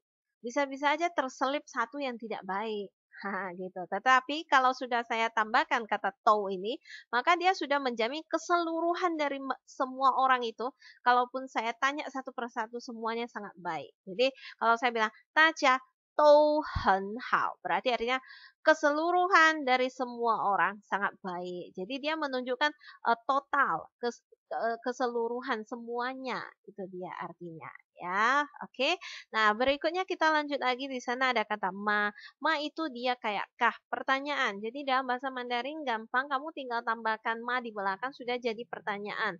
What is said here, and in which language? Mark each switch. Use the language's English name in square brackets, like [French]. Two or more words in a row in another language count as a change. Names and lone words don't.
[Indonesian] Bisa-bisa aja terselip satu yang tidak baik. Gitu. Tetapi kalau sudah saya tambahkan kata to ini, maka dia sudah menjamin keseluruhan dari semua orang itu. Kalaupun saya tanya satu persatu semuanya sangat baik. Jadi kalau saya bilang [Chinese] taja都很好, [Indonesian] berarti artinya keseluruhan dari semua orang sangat baik. Jadi dia menunjukkan total, keseluruhan semuanya, itu dia artinya ya. Oke. Nah, berikutnya kita lanjut lagi, di sana ada kata ma. Ma itu dia kayak kah, pertanyaan. Jadi dalam bahasa Mandarin gampang, kamu tinggal tambahkan ma di belakang sudah jadi pertanyaan.